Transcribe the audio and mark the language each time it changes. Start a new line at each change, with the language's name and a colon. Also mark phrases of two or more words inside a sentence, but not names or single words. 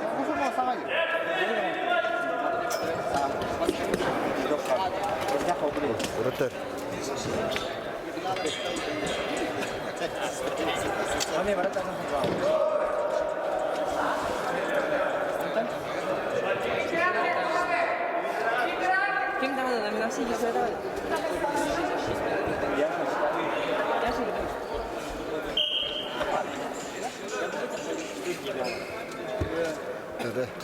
Russian: Вратарь.
Turkish: Kim daha da
Russian: номера все есть, давай. Да-да.